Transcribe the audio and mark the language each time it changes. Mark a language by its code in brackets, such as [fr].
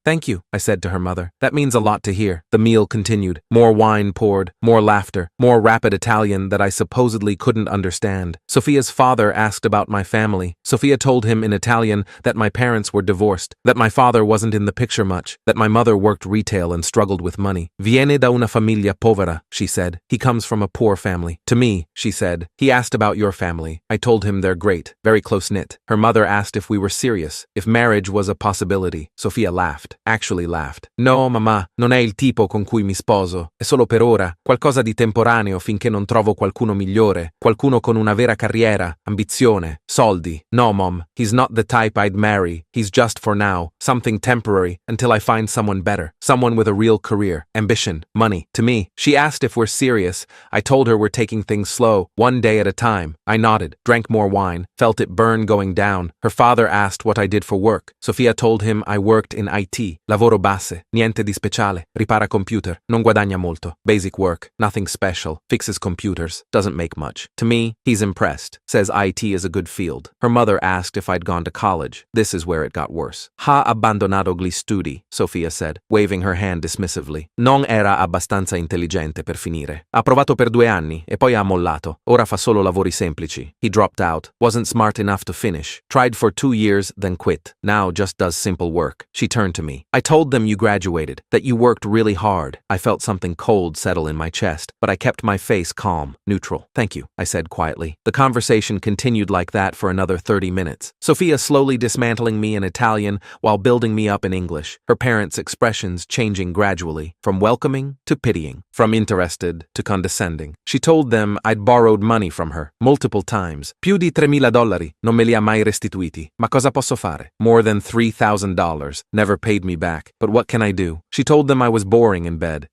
[en] Thank you, I said to her mother. That means a lot to hear. The meal continued. More wine poured, more laughter, more rapid Italian that I supposedly couldn't understand. Sophia's father asked about my family. Sophia told him in Italian that my parents were divorced, that my father wasn't in the picture much, that my mother worked retail and struggled with money. [it] Viene da una famiglia povera, [en] she said. He comes from a poor family. To me, she said, he asked about your family. I told him they're great, very close-knit. Her mother asked if we were serious, if marriage was a possibility. Sophia laughed, actually laughed. [it] No, mamma, non è il tipo con cui mi sposo. È solo per ora, qualcosa di temporaneo finché non trovo qualcuno migliore, qualcuno con una vera carriera, ambizione, soldi. [en] No, Mom, he's not the type I'd marry. He's just for now, something temporary, until I find someone better, someone with a real career, ambition, money. To me, she asked if we're serious. I told her we're taking things slow, one day at a time. I nodded, drank more wine, felt it burn going down. Her father asked what I did for work. Sophia told him I worked in IT, [it] lavoro base, niente di speciale, ripara computer, non guadagna molto, [en] basic work, nothing special, fixes computers, doesn't make much. To me, he's impressed, says IT is a good field. Her mother asked if I'd gone to college. This is where it got worse. [it] Ha abbandonato gli studi, [en] Sophia said, waving her hand dismissively. [it] Non era abbastanza intelligente per finire. Ha provato per 2 anni e poi ha mollato. Ora fa solo lavori semplici. [en] He dropped out, wasn't smart enough to finish. Tried for 2 years, then quit. Now just does simple work. She turned to me. I told them you graduated, that you worked really hard. I felt something cold settle in my chest, but I kept my face calm, neutral. Thank you, I said quietly. The conversation continued like that for another 30 minutes. Sophia slowly dismantling me in Italian while building me up in English, her parents' expressions changing gradually, from welcoming to pitying, from interested to condescending. She told them I'd borrowed money from her, multiple times. [it] Più di $3,000, non me li ha mai restituiti. Ma cosa posso fare? [en] More than $3,000, never paid me back. But what can I do? She told them I was boring in bed.